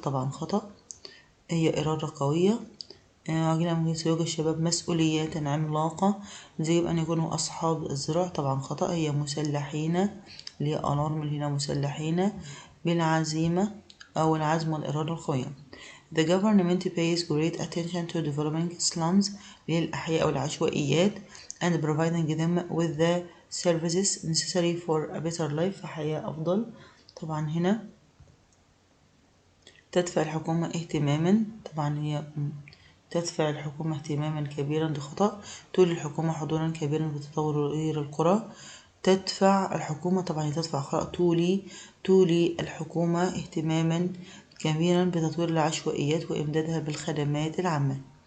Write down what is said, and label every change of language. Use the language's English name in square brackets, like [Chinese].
[Arabic] طبعا خطأ، هي إرادة قوية. عاجلا أم آجلا سيواجه الشباب مسؤوليات عملاقة، لذا يجب أن يكونوا أصحاب الذراع. طبعا خطأ، هي مسلحين اللي هي ألارم هنا مسلحين بالعزيمة أو العزم والإرادة القوية. [English] The government pays great attention to developing slums [Arabic] للأحياء والعشوائيات [English] and providing them with the services necessary for a better life [Arabic] حياة أفضل. طبعا هنا تدفع الحكومة اهتماما، طبعا هي تدفع الحكومة اهتماما كبيرا، دي خطأ. تولي الحكومة حضورا كبيرا بتطوير القرى. تدفع الحكومة طبعا تدفع خطأ. تولي الحكومة اهتماما كبيرا بتطوير العشوائيات وإمدادها بالخدمات العامة.